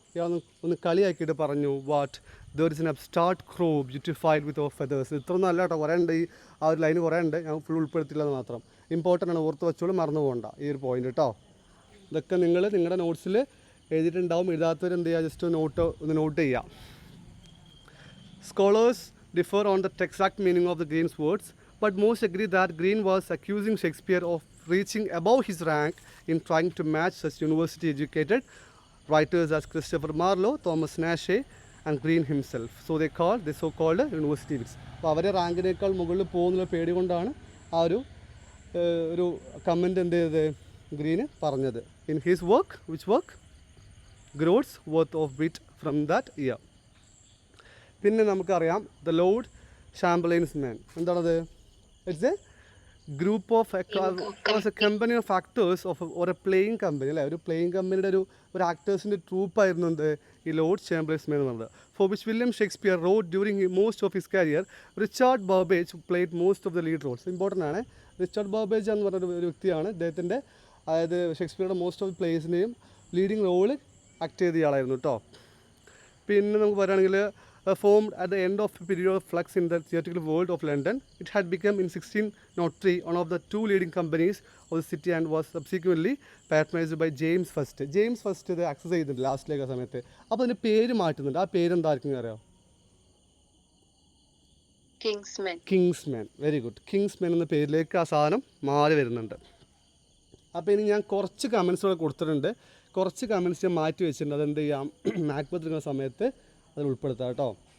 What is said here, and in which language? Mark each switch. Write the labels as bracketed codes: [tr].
[ml] ഇയാൾ ഒന്ന് കളിയാക്കിയിട്ട് പറഞ്ഞു, [en] What there is an upstart crow beautified with of feathers. [ml] ഇത്രയൊന്നും അല്ല കേട്ടോ, കുറേ ഉണ്ട്. ആ ഒരു ലൈന് കുറേ ഉണ്ട്, ഞാൻ ഫുൾ ഉൾപ്പെടുത്തില്ല എന്ന് മാത്രം. ഇമ്പോർട്ടൻ്റ് ആണ്, ഓർത്ത് വെച്ചോളൂ, മറന്നു പോകണ്ട ഈ ഒരു പോയിന്റ് കേട്ടോ. ഇതൊക്കെ നിങ്ങൾ നിങ്ങളുടെ നോട്ട്സിൽ എഴുതിയിട്ടുണ്ടാവും. എഴുതാത്തവർ എന്ത് ചെയ്യുക, ജസ്റ്റ് ഒന്ന് നോട്ട് ചെയ്യുക. [en] Scholars differ on the exact meaning of the Green's words, but most agree that Green was accusing Shakespeare of reaching above his rank in trying to match such university-educated writers as Christopher Marlowe, Thomas Nashe, and Green himself. So they so-called university wits. [ml] അപ്പോൾ അവരെ റാങ്കിനേക്കാൾ മുകളിൽ പോകുന്നുള്ള പേടി കൊണ്ടാണ് ആ ഒരു comment എന്ത് ചെയ്തത് green പറഞ്ഞത്. [en] In his work, which work? Groats worth of wit from that year. [ml] പിന്നെ നമുക്കറിയാം ദ ലോർഡ് ഷാംബർലൈൻസ് മാൻ. എന്താണത്? [en] It's a group of a company of actors or a playing company, അല്ലേ? [ml] ഒരു പ്ലേയിങ് കമ്പനിയുടെ ഒരു ആക്ടേഴ്സിൻ്റെ ട്രൂപ്പായിരുന്നു എന്ത് ഈ ലോർഡ് ചാംബർലൈൻസ് മാൻ എന്ന് പറഞ്ഞത്. [en] For which William Shakespeare wrote during most of his career. Richard Burbage played most of the lead roles. [ml] Important ആണ്. Richard Burbage എന്ന് പറഞ്ഞൊരു വ്യക്തിയാണ്. അദ്ദേഹത്തിൻ്റെ അതായത് ഷേക്സ്പിയറുടെ most of പ്ലേസിനെയും leading role act ചെയ്ത ആളായിരുന്നു കേട്ടോ. പിന്നെ നമുക്ക് പറയുകയാണെങ്കിൽ [en] formed at the end of a period of flux in the theatrical world of London. It had become in 1603 one of the two leading companies of the city and was subsequently patronized by James First. [ml] James First ഇത് access ചെയ്തിട്ടുണ്ട് ലാസ്റ്റിലേക്ക് സമയത്ത്. അപ്പോൾ അതിൻ്റെ പേര് മാറ്റുന്നുണ്ട്. ആ പേര് എന്തായിരിക്കും അറിയാം? [en] Kingsman. Very good. [ml] കിങ്സ്മാൻ എന്ന പേരിലേക്ക് ആ സാധനം മാറി വരുന്നുണ്ട്. അപ്പോൾ ഇനി ഞാൻ കുറച്ച് കമൻസ് കൂടെ കൊടുത്തിട്ടുണ്ട്. കുറച്ച് കമൻസ് ഞാൻ മാറ്റി വെച്ചിട്ടുണ്ട്. അതെന്ത് ചെയ്യാം, മാക്ബത്ത് എടുക്കുന്ന സമയത്ത് അതിൽ ഉൾപ്പെടുത്താം കേട്ടോ.